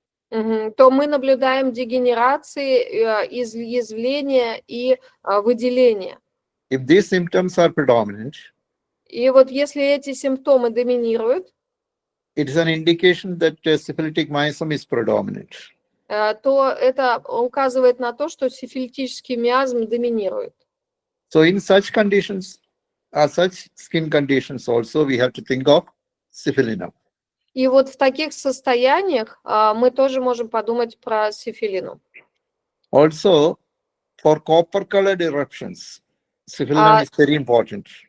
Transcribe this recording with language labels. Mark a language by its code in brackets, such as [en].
[ru] То мы наблюдаем дегенерации, изъязвления и выделения. [en] If these symptoms are predominant, [ru] И вот если эти симптомы доминируют, [en] it is an indication that syphilitic miasm is predominant. [ru] то это указывает на то, что сифилитический миазм доминирует. [en] So in such conditions, such skin conditions also, we have to think of Syphilinum. [ru] И вот в таких состояниях мы тоже можем подумать про сифилинум. [en] Also, for copper-colored eruptions, Syphilinum is very important.